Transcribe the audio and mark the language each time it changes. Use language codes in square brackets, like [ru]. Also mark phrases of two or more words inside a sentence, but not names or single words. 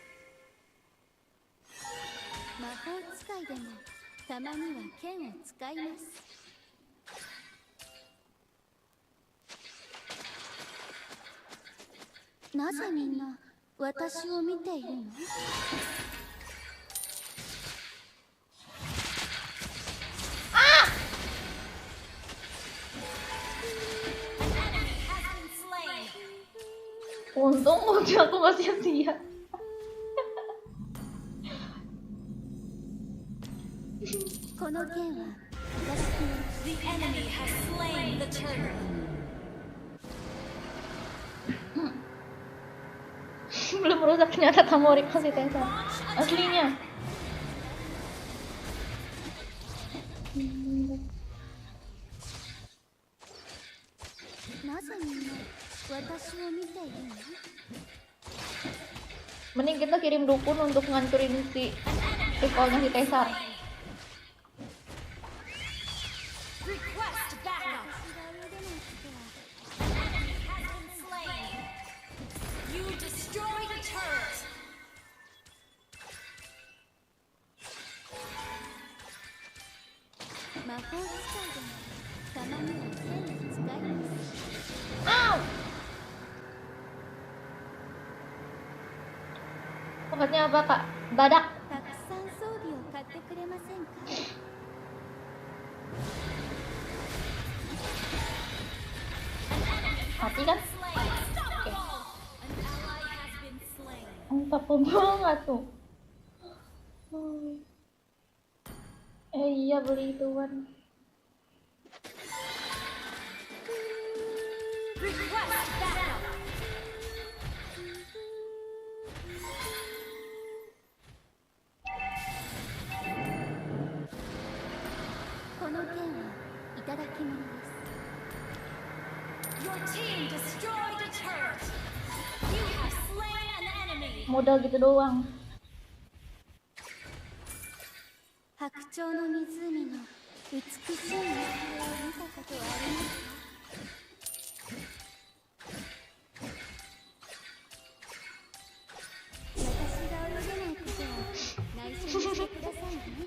[ja] 魔法使いでもたまには剣を使います。なぜみんな私を見ているの？ [en] Has been slain. [id] Untung ulti aku nggak sia-sia. [ja] この剣はいただき物。 [en] The enemy has slain the turtle. [id] Belum rusak ternyata Tamori si Caesar. Aslinya. [ja] なぜみんな私を見ているの？ [id] Mending kita kirim dukun untuk ngancurin si rivalnya si Caesar. [en] Request backup. [ja] 私が泳げないことは [en] Enemy has been slain. You destroyed a turret. [ja] 魔法使いでもたまには剣を使います。 Au! [id] Pokoknya apa, Kak? Badak. [ja] たくさん装備を買ってくれませんか？ [id] Mati kan? [en] Slain. Unstoppable. An ally has been slain. [id] Mantap banget tuh. Iya beli ituan. [en] Request backup. [ja] この剣はいただき物です。 [en] Your team destroyed a turret. You have slain an enemy. [id] Modal gitu doang. [ja] 白鳥の湖の美しい夕日を見たことはありますか？私が泳げないことは内緒にしてくださいね。